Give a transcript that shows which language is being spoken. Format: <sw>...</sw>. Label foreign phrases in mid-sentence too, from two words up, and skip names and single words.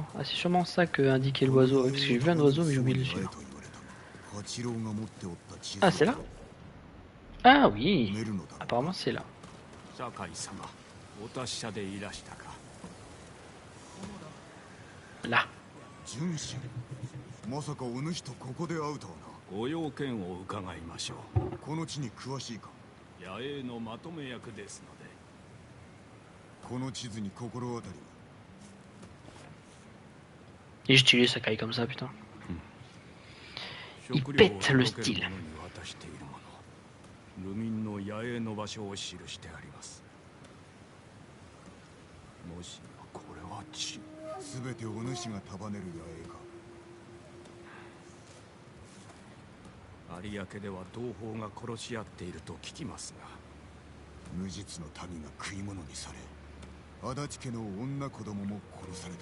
<fr>Ah, c'est sûrement ça que indiquait l'oiseau. Parce que j'ai vu un oiseau, mais j'ai oublié de le suivre. Ah, c'est là? Ah oui. Apparemment, c'est là. Là.</fr> <ja>まさかお主とここで会うとはな。ご用件を伺いましょう。この地に詳しいか。野営のまとめ役ですので。この地図に心当たりは。</ja> <fr>Et j'utilise Sakai comme ça, putain. Il pète le style.</fr> <ja>流民の野営の場所を記してあります。もしやこれは血。全てお主が束ねる野営か。有明では同胞が殺し合っていると聞きますが、無実の民が食い物にされ、足立家の女子供も殺された。</ja>